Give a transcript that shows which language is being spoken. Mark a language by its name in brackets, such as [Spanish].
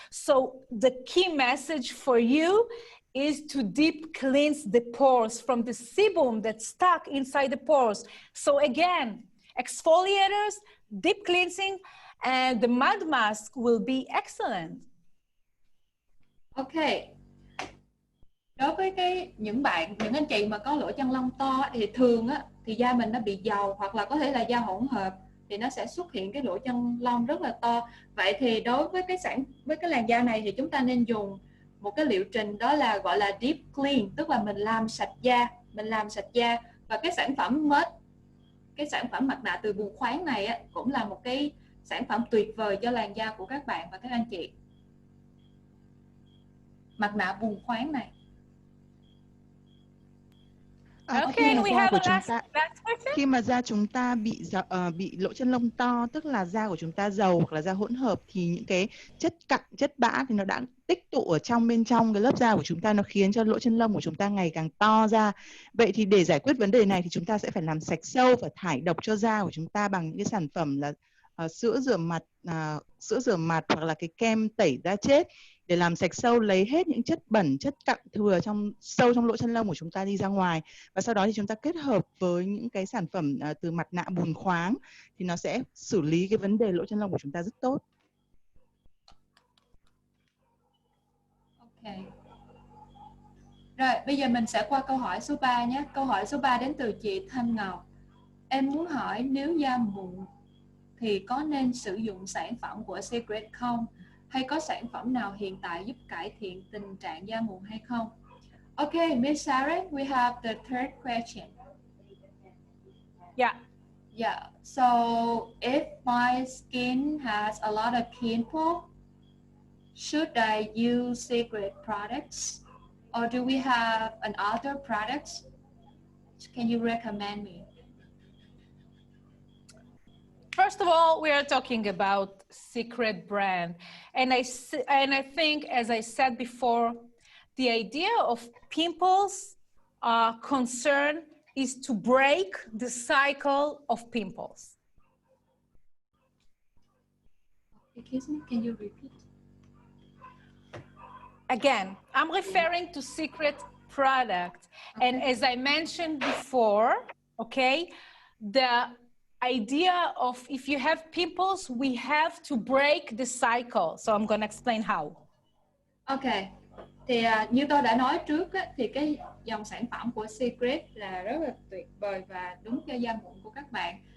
[English] So the key message for you is to deep cleanse the pores from the sebum that's stuck inside the pores. So again, exfoliators, deep cleansing, and the mud mask will be excellent. Ok. [Vietnamese] Đối với những anh chị mà có lỗ chân lông to thì thường á thì da mình nó bị dầu hoặc là có thể là da hỗn hợp thì nó sẽ xuất hiện cái lỗ chân lông rất là to. Vậy thì đối với cái làn da này thì chúng ta nên dùng một cái liệu trình đó là gọi là deep clean, tức là mình làm sạch da, và cái sản phẩm mặt nạ từ bùn khoáng này á, cũng là một cái sản phẩm tuyệt vời cho làn da của các bạn và các anh chị. Mặt nạ bùn khoáng này. [English] Okay, we have a last question. [Vietnamese] Khi mà da chúng ta bị lỗ chân lông to, tức là da của chúng ta dầu hoặc là da hỗn hợp, thì những cái chất cặn, chất bã thì nó đã tích tụ ở bên trong cái lớp da của chúng ta, nó khiến cho lỗ chân lông của chúng ta ngày càng to ra. Vậy thì để giải quyết vấn đề này thì chúng ta sẽ phải làm sạch sâu và thải độc cho da của chúng ta bằng những cái sản phẩm là sữa rửa mặt hoặc là cái kem tẩy da chết, để làm sạch sâu, lấy hết những chất bẩn, chất cặn thừa sâu trong lỗ chân lông của chúng ta đi ra ngoài. Và sau đó thì chúng ta kết hợp với những cái sản phẩm từ mặt nạ bùn khoáng thì nó sẽ xử lý cái vấn đề lỗ chân lông của chúng ta rất tốt. [English] Ok. [Vietnamese] Rồi, bây giờ mình sẽ qua câu hỏi số 3 nhé. Câu hỏi số 3 đến từ chị Thanh Ngọc. Em muốn hỏi nếu da mụn thì có nên sử dụng sản phẩm của Secret không? Hay có sản phẩm nào hiện tại giúp cải thiện tình trạng da mụn hay không? [English] Okay, Miss Sarah, we have the third question. Yeah. So if my skin has a lot of pimple, should I use Secret products, or do we have another products? Can you recommend me? First of all, we are talking about Secret brand, and I think, as I said before, the idea of pimples concern is to break the cycle of pimples. Excuse me, can you repeat? Again, I'm referring to Secret product, and as I mentioned before, okay, the idea of if you have pimples, we have to break the cycle. So I'm going to explain how. Okay. [Vietnamese] Thì như tôi đã nói trước á, thì cái dòng sản phẩm của Secret là rất là tuyệt vời và đúng cho da mụn của các bạn.